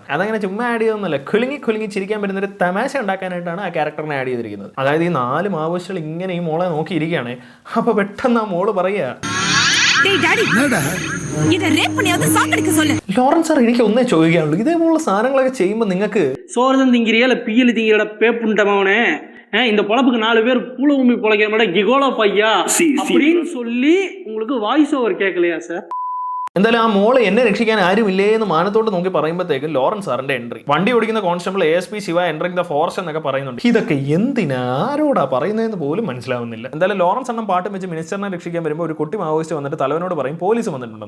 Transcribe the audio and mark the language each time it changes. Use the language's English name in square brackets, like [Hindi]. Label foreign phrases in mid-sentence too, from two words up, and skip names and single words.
[Malayalam] അതങ്ങനെ ചുമ്മാ ആഡ് ചെയ്തൊന്നുമല്ല, കുലുങ്ങി ചിരിക്കാൻ പറ്റുന്ന ഒരു തമാശ ഉണ്ടാക്കാനായിട്ടാണ് ആ ക്യാരക്ടറിനെ ആഡ് ചെയ്തിരിക്കുന്നത്. അതായത് ഈ 4 മാവോയിസ്റ്റുകൾ ഇങ്ങനെ ഈ മോളെ നോക്കിയിരിക്കുകയാണ്. അപ്പോൾ പെട്ടെന്ന് ആ മോള് പറയുക, ലോറൻസ് സാർ എനിക്ക് ഒന്നേ ചോദിക്കാനുള്ളൂ, ഇതേപോലുള്ള സാധനങ്ങളൊക്കെ ചെയ്യുമ്പോൾ നിങ്ങൾക്ക് [Tamil] சோரதம் திங்கிறியா இல்ல பியல் திங்கிற பேப்புண்டமாவனே இந்த பொழப்புக்கு 4 பேர் பூல உமி பொழைக்கிற மாதிரி கிகோலோ பையா அப்படின்னு சொல்லி உங்களுக்கு வாய்ஸ் ஓவர் கேட்கலையா சார்? [Malayalam] എന്തായാലും ആ മോള് എന്നെ രക്ഷിക്കാൻ ആരുമില്ലേ എന്ന് മാനത്തോട്ട് നോക്കി പറയുമ്പോഴത്തേക്ക് ലോറൻസ് സാറിന്റെ എൻട്രി. വണ്ടി ഓടിക്കുന്ന കോൺസ്റ്റബിൾ ASP ശിവ [English] entering the forest [Malayalam] എന്നൊക്കെ പറയുന്നുണ്ട്. ഇതൊക്കെ എന്തിനാ ആരോടാ പറയുന്നതെന്ന് പോലും മനസ്സിലാവുന്നില്ല. എന്തായാലും ലോറൻസ് അണ്ണം പാട്ടും വെച്ച് മിനിസ്റ്ററിനെ രക്ഷിക്കാൻ വരുമ്പോൾ ഒരു കുട്ടി മാവോയിസ്റ്റ് വന്നിട്ട് തലവനോട് പറയും പോലീസ് വന്നിട്ടുണ്ടെന്ന്.